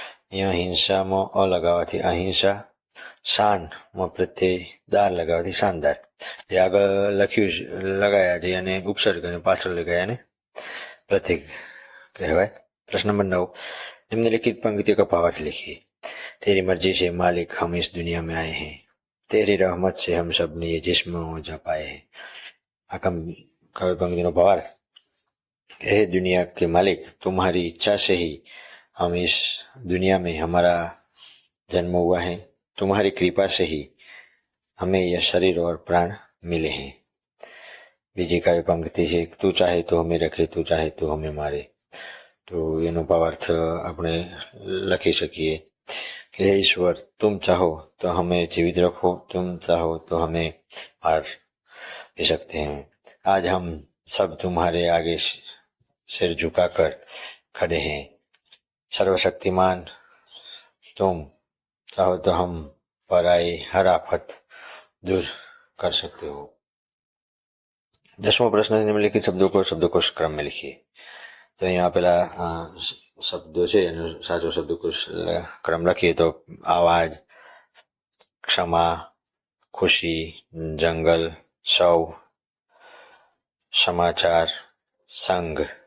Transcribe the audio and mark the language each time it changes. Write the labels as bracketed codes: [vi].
[gu] અહીંયા હિંસામાં અ લગાવવાથી અહિંસા, શાનમાં પ્રત્યે દાર લગાવવાથી શાનદાર. જે આગળ લખ્યું છે લગાયા છે અને ઉપસર્ગ અને પાછળ લગાયા ને પ્રતીક કહેવાય. [hi] प्रश्न नंबर 9, निम्नलिखित पंक्तियों का भावार्थ लिखिए. तेरी मर्जी से मालिक हम इस दुनिया में आए हैं, तेरी रहमत से हम सब ने ये जिस्म जा पाए हैं. [gu] આ કવિ [hi] पंक्तियों भावार्थ, हे दुनिया के मालिक, तुम्हारी इच्छा से ही हम इस दुनिया में हमारा जन्म हुआ है, तुम्हारी कृपा से ही हमें यह शरीर और प्राण मिले हैं. [gu] બીજી કાવ્ય પંક્તિ છે, [hi] તું ચાહે તો હમે રખે, તું ચાહે તો હમે મારે. [gu] તો એનો ભાવાર્થ આપણે લખી શકીએ કે [hi] हे ईश्वर, तुम चाहो तो हमें जीवित रखो, तुम चाहो तो हमें मार भी सकते हैं. आज हम सब तुम्हारे आगे सिर झुकाकर खड़े हैं. सर्वशक्तिमान तुम चाहो तो हम पर आए हर आफत दूर कर सकते हो. 10वां प्रश्न, निम्नलिखित शब्दों को शब्दकोश क्रम में लिखिए. [gu] તો અહીંયા પેલા શબ્દો છે એનો સાચો શબ્દકોશ ક્રમ લખીએ તો આવાજ, ક્ષમા, ખુશી, જંગલ, સૌ, સમાચાર, સંઘ.